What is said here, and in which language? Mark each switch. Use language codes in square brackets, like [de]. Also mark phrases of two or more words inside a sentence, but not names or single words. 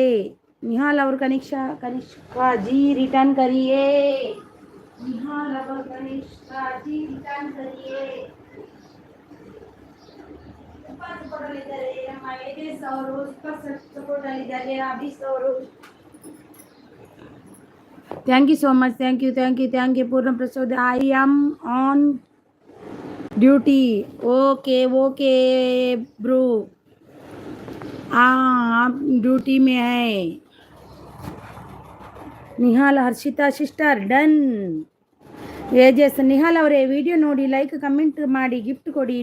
[kn] ನಿಹಾಲ್ ಅವರು ಕನಿಷ್ಕಾ ಜಿ [hi] रिटर्न करिए. [kn] ನಿಹಾಲ್ ಅವರು ಕನಿಷ್ಕಾ ಜಿ [hi] रिटर्न करिए. [kn] ಸಪೋರ್ಟಲ್ಲಿದ್ದಾರೆ ನಮ್ಮ ಎಜೆಸ್ ಅವರು, ಸಪೋರ್ಟಲ್ಲಿದ್ದಾರೆ ಅಭೀಸ್ ಅವರು. [en] Thank you so much. Thank you thank you thank you. ಪೂರ್ಣ ಪ್ರಸಾದ್ I am on ड्यूटी. OK OK bro, [hi] आप ड्यूटी में है. [en] निहाल हर्षिता sister done. [kn] एजेस निहाल ಅವರೇ ವಿಡಿಯೋ ನೋಡಿ [en] like comment [kn] ಮಾಡಿ ಗಿಫ್ಟ್ ಕೊಡಿ.